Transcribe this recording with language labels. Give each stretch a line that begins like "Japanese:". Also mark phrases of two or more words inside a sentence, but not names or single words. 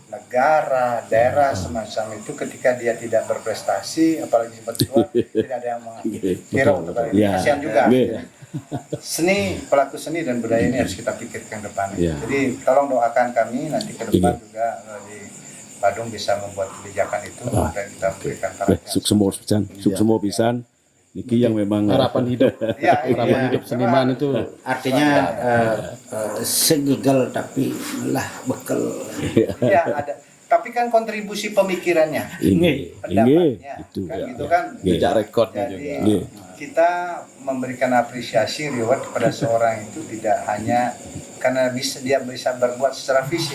Indonesian: negara, daerah semacam itu, ketika dia tidak berprestasi, apalagi seperti itu, tidak ada yang menghirau. Ya. Kasihan juga. Iya. Seni, pelaku seni dan budaya ini harus kita pikirkan ke depan. Ya. Jadi tolong doakan kami nanti ke depan Iya. juga di Badung bisa membuat kebijakan itu dan kita berikan
Balinese: Suksemo pisan, suksemo pisan.
Indonesian: Niki yang memang Harapan hidup. Ya, Harapan hidup seniman itu Artinya segigel tapi lah bekal. ya ada. Tapi kan kontribusi pemikirannya, ini pendapatnya, itu. kan gitu kan. jejak rekornya Jadi juga. Iya. kita memberikan apresiasi reward kepada seorang itu tidak hanya karena dia bisa berbuat secara fisik,